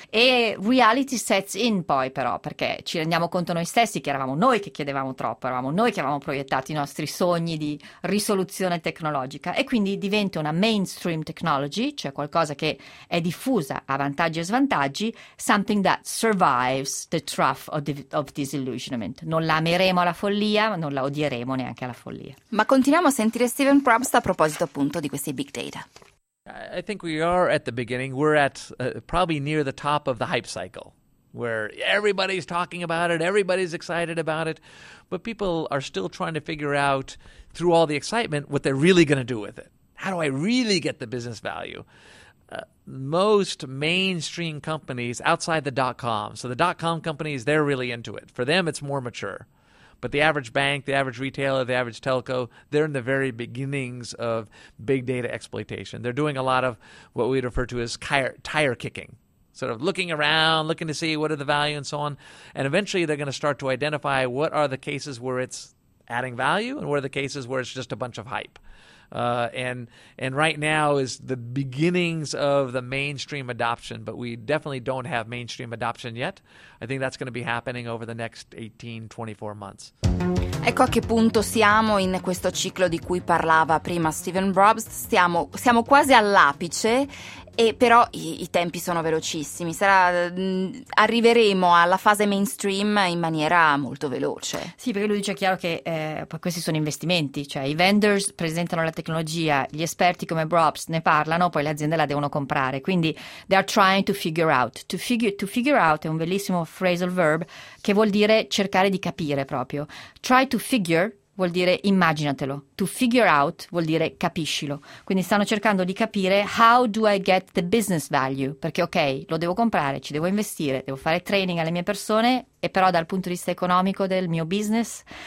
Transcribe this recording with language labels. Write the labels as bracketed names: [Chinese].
[Italian] E [English] reality sets in, [Italian] poi, però, perché ci rendiamo conto noi stessi che eravamo noi che chiedevamo troppo, eravamo noi che avevamo proiettato i nostri sogni di risoluzione tecnologica, e quindi diventa una mainstream technology, cioè qualcosa che è diffusa a vantaggi e svantaggi, [English] something that survives the trough of disillusionment. [Italian] Non l'ameremo alla follia, ma non la odieremo neanche alla follia. Ma continuiamo a sentire Steven Probst a proposito appunto di questi big data. [English] I think we are at the beginning. We're at probably near the top of the hype cycle, where everybody's talking about it, everybody's excited about it, but people are still trying to figure out, through all the excitement, what they're really going to do with it. How do I really get the business value? most mainstream companies outside the dot-com. So the dot-com companies, they're really into it. For them, it's more mature. But the average bank, the average retailer, the average telco, they're in the very beginnings of big data exploitation. They're doing a lot of what we refer to as tire kicking, sort of looking around, looking to see what are the value and so on. And eventually they're going to start to identify what are the cases where it's adding value and what are the cases where it's just a bunch of hype. And right now is the beginnings of the mainstream adoption, but we definitely don't have mainstream adoption yet. I think that's going to be happening over the next 18-24 months. [Italian] Ecco a che punto siamo in questo ciclo di cui parlava prima Stephen Brobst. Siamo quasi all'apice, e però i tempi sono velocissimi. Arriveremo alla fase mainstream in maniera molto veloce. Sì, perché lui dice chiaro che questi sono investimenti, cioè i vendors presentano la tecnologia, gli esperti come Brobst ne parlano, poi le aziende la devono comprare. Quindi [English] they are trying to figure out. To figure out [Italian] è un bellissimo phrasal verb che vuol dire cercare di capire proprio. Try to figure vuol dire immaginatelo, [English] to figure out [Italian] vuol dire capiscilo, quindi stanno cercando di capire [English] how do I get the business value, [Italian] perché ok, lo devo comprare, ci devo investire, devo fare training alle mie persone, e però dal punto di vista economico del mio business.